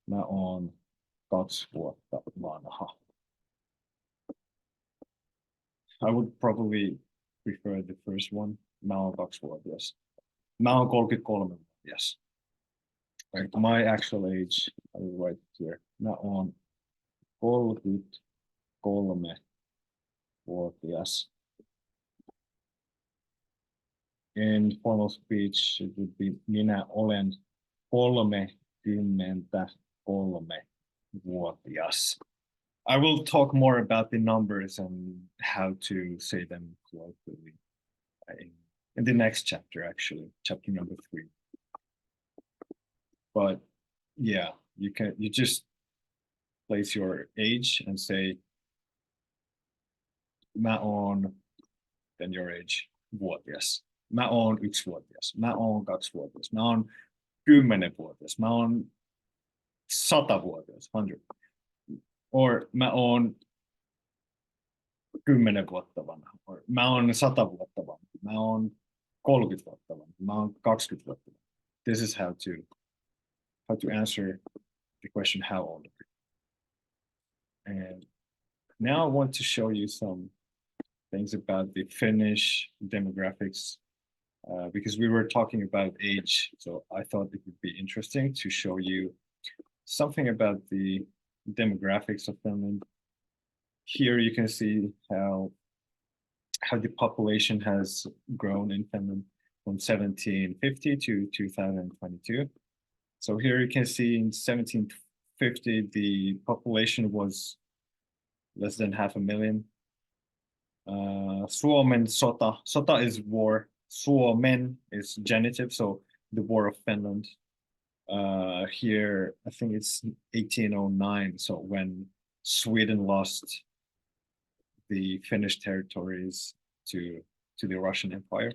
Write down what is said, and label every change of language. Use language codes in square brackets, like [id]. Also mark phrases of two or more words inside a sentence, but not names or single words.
[fi] Mä oon 2 vuotta vanha. [en] I would probably prefer the first one. [fi] Mä oon 2-vuotias. Mä oon 33-vuotias. [en] Like my actual age, I will write it here. [fi] Mä oon 33-vuotias. [en] In formal speech, it would be [fi] minä olen 33-vuotias. [en] I will talk more about the numbers and how to say them colloquially in the next chapter, actually, chapter number 3. But yeah, you just place your age and say [fi] mä oon, [en] then your age, vuotias. [fi] Mä oon 1-vuotias. Mä oon 2-vuotias. Mä oon 10-vuotias. Mä oon 100-vuotias, 100. Or mä oon 10 vuotta vanha. Or mä oon 100 vuotta vanha. Mä oon 30 vuotta vanha. Mä oon 20 vuotta vanha. [en] This is how to answer the question how old are you. And now I want to show you some things about the Finnish demographics because we were talking about age. So I thought it would be interesting to show you something about the demographics of Finland. Here you can see how the population has grown in Finland from 1750 to 2022. So here you can see in 1750 the population was less than 500,000. [fi] Suomen sota. [en] Sota is war. Suomen is genitive, so the war of Finland. Here, I think it's 1809, so when Sweden lost the Finnish territories to the Russian Empire.